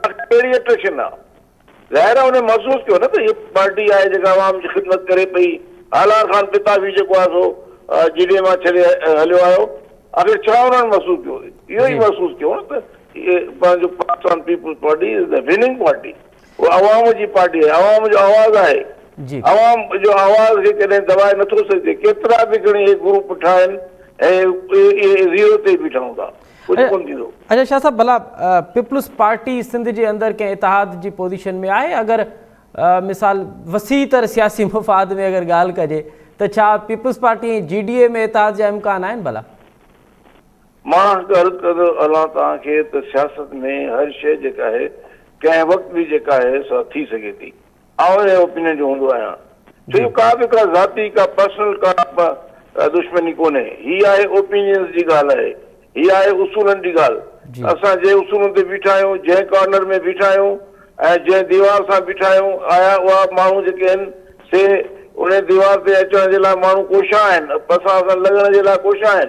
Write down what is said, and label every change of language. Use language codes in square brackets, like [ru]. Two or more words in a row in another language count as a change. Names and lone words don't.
[sd] कहिड़ी अट्रैक्शन आहे? ज़ाहिर आहे उन महसूसु कयो न त हीअ पार्टी आहे जेका अवाम जी ख़िदमत करे पई। आला खान पिता बि जेको आहे सो GDA मां छॾे हलियो आयो। आख़िर छा उन्हनि महसूसु कयो? इहो ई महसूसु कयो न त पंहिंजो पाकिस्तान पीपुल्स पार्टी [en] is the winning party. [sd] उहा अवाम जी पार्टी आहे, अवाम जो आवाज़ आहे। अवाम जो आवाज़ खे कॾहिं दबाए नथो सघे। केतिरा बि घणी ग्रुप ठाहिनि ऐं ज़ीरो ते बि ठहूं था, कुझु कोन थींदो। अच्छा शाह साहब, भला पीपुल्स पार्टी सिंध जे अंदरि कंहिं इतिहाद जी पोज़ीशन में आहे? अगरि मिसाल वसी तर सियासी मुफ़ाद में अगरि ॻाल्हि कजे त छा पीपुल्स पार्टी GDA में इतिहाद जा इम्कान आहिनि? भला मां अर्ज़ु कंदो हलां तव्हांखे त सियासत में हर शइ जेका आहे कंहिं वक़्तु बि जेका आहे सा थी सघे थी। आउं ओपिनियन जो हूंदो आहियां, छो का बि का ज़ाती का पर्सनल का दुश्मनी कोन्हे, ही आहे ओपिनियंस जी ॻाल्हि आहे, ही आहे उसूलनि जी ॻाल्हि। असां जंहिं उसूलनि ते बीठा आहियूं, जंहिं कॉर्नर में बीठा आहियूं ऐं जंहिं दीवार सां बीठा आहियूं, आया उहा माण्हू जेके आहिनि से उन दीवार ते अचण जे लाइ माण्हू कोशिश आहिनि, असां सां लॻण जे लाइ कोशिश आहिनि।